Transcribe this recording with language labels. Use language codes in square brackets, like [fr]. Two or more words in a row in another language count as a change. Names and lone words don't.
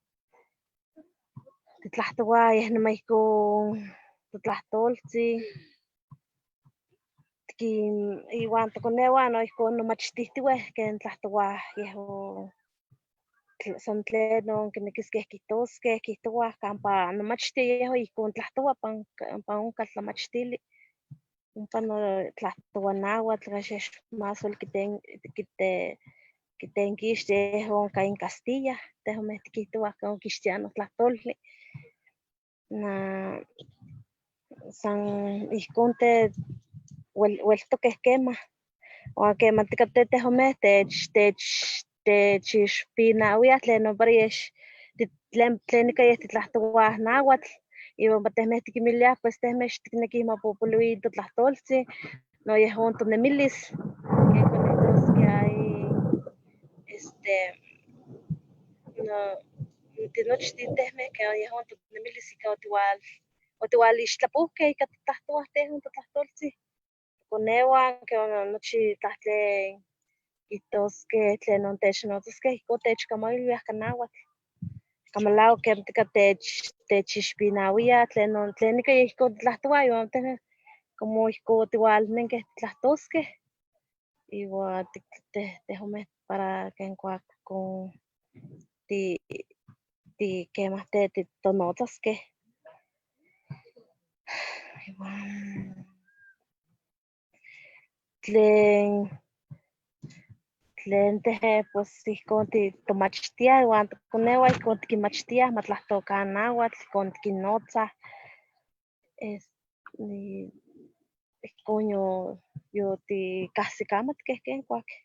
[nah] Titlahtowah yeh niman ihkon totlahtoltzin, iuan tokonewan noihkon nomachtihtiueh ken tlahtowah yehon san tlenon kinekiskeh kihtoskeh, kihtowah kampa nomachtih yehon ihkon tlahtowa pan onkal tlamachtili, ompa no tlahtowa nahuatl axan más ueli kitenkixtia yehon onka in Castilla, tehomeh tikihtowah ke onkixtiah notlahtolli. San ihkon ueltokeh kemah, uan kemantika tehomeh techixpinawiah tlenon para tlen ika yeh titlahtowah nahuatl, iwan tehmeh tikinmiliah pues tehmeh xtiknekih mapopolui totlahtoltzin, no yehon tonemilis, ken konihtoskeh tinochtih tehmeh ken yehon tonemilis ika otiualixtlapuhkeh ika titlahtowah tehon totlahtoltzin. Tokonewan nochi tlen kihtoskeh tlenon technotzaskeh ihkon techkamailwiah ka nahuatl. Kamalauak kemantika techixpinawiah tlen ika yeh ihkon titlahtowah iwan tehmeh como ihkon otiualnenkeh titlahtoskeh, iwan tehomeh para ken kuakon kemah tonotzaskeh. Iwan tlen tehmeh pues ihkon tomachtiah iwan tokonewan ihkon tikinmachtiah matlahtokan nahuatl, ihkon tikinnotzah, ihkon yotikahsikamatkeh ken kuak.